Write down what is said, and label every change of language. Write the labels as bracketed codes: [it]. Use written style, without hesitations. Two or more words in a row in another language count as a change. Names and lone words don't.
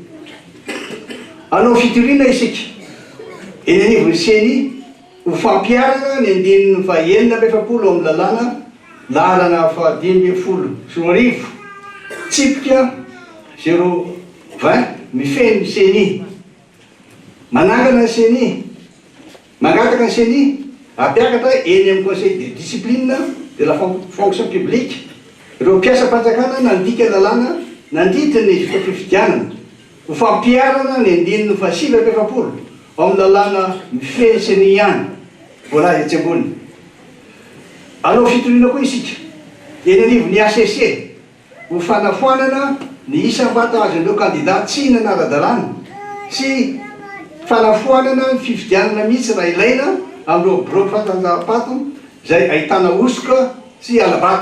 [mg] Anao fitoriana isika eny anivon'ny CENI ho fampiarana ny andininy fahaenina amby efapolo amin'ny lalàna lalana fahadimy folo sy roa arivo tsipika 020 mifeny ny CENI. Manangana ny CENI, mangataka ny CENI, apiakatra eny amin'ny [fr] conseil de discipline de la fonction publique. [mg] Ireo mpiasa-panjakana nandika lalàna nandritra ny fifidianana ho fampiarana ny andininy fahasivy amby efapolo amin'ny lalàna mifeny CENI ihany. Vola etsy ambony. Anao fitoriana koa isika eny anivon'ny ACC ho fanafoanana ny isam-bata azon'ireo kandidat tsy nanara-dalàna sy fanafoanana ny fifidianana mihitsy raha ilaina amin'ireo bloc fantanjaham-pato izay ahitana osoka sy alabato.